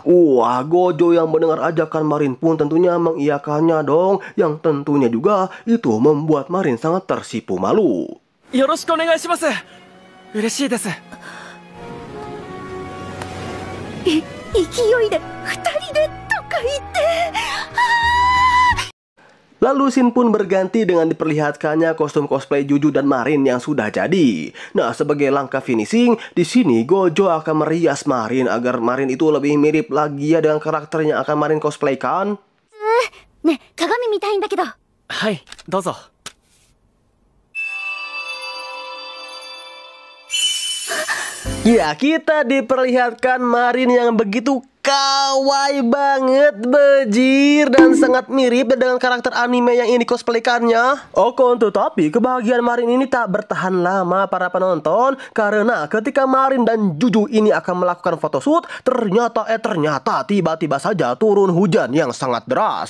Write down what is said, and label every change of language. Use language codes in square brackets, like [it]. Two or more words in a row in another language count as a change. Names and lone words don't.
[id] Wah, Gojo yang mendengar ajakan Marin pun tentunya mengiyakannya dong. Yang tentunya juga itu membuat Marin sangat tersipu malu. [ja] よろしくお願いします。嬉しいです。勢いで2人でとか言って。 [id] Lalu scene pun berganti dengan diperlihatkannya kostum cosplay Juju dan Marin yang sudah jadi. Nah, sebagai langkah finishing, di sini Gojo akan merias Marin agar Marin itu lebih mirip lagi ya dengan karakter yang akan Marin cosplaykan. [ja] ね、鏡見たいんだけど。はい、どうぞ。 [id] Ya, kita diperlihatkan Marin yang begitu kawaii banget, bejir, dan sangat mirip dengan karakter anime yang ini cosplaykannya. Tetapi kebahagiaan Marin ini tak bertahan lama para penonton, karena ketika Marin dan Juju ini akan melakukan photoshoot, ternyata tiba-tiba saja turun hujan yang sangat deras.